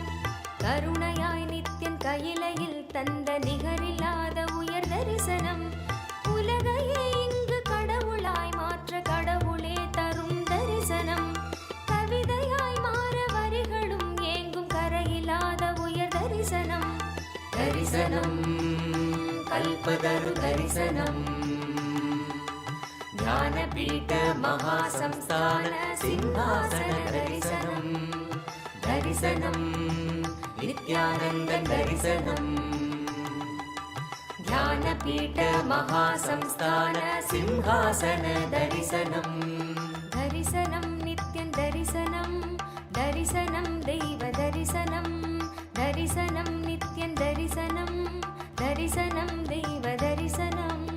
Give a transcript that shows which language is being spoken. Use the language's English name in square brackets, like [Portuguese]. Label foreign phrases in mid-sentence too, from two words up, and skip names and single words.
[Tamil] கருணையாய் நித்யன் கையிலையில் தந்த நிகரில்லாத உயர் தரிசனம் உலகையே இங்கு கடவுளாய் மாற்ற கடவுளே தரும் தரிசனம் கவிதையாய் மாற வரிகளும் ஏங்கும் கரையில்லாத உயர் தரிசனம் தரிசனம் கல்பதரு தரிசனம் [Sanskrit] ज्ञानपीठ महासंस्थान सिंहासन दर्शनम् दर्शनम् नित्यानन्द दर्शनम् ज्ञानपीठ महासंस्थान सिंहासन दर्शनम् दर्शनम् नित्यं दर्शनम् दर्शनम् दैव दर्शनम् दर्शनम् नित्यं दर्शनम् दर्शनम् दैव दर्शनम्